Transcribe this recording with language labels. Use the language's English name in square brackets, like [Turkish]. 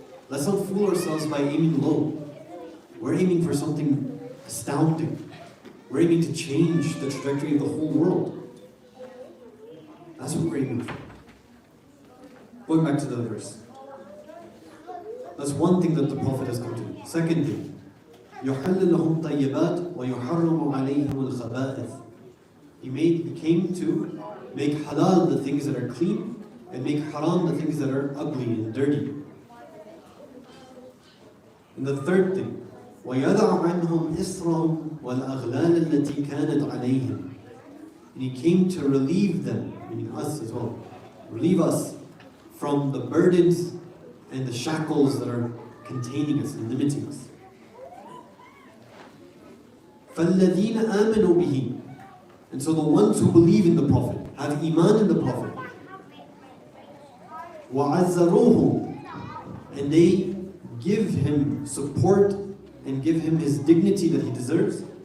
[English] Let's not fool ourselves by aiming low. We're aiming for something astounding. We're aiming to change the trajectory of the whole world. That's what we're aiming for. Going back to the verse. That's one thing that the Prophet has come to do. Second thing, [Arabic] يُحَلِّ لَهُمْ طَيِّبَاتٍ وَيُحَرَّمُ عَلَيْهِمُ الْخَبَائِثِ. [English] He came to make halal the things that are clean and make haram the things that are ugly and dirty. And the third thing, [Arabic] وَيَدَعْ عَنْهُمْ إِسْرَهُمْ وَالْأَغْلَالَ الَّتِي كَانَتْ عَلَيْهِمْ. [English] And he came to relieve them, meaning us as well, relieve us from the burdens and the shackles that are containing us and limiting us. [Arabic] فَالَّذِينَ آمَنُوا بِهِ. [English] And so the ones who believe in the Prophet, have iman in the Prophet, وَعَزَّرُوهُ, and they give him support and give him his dignity that he deserves,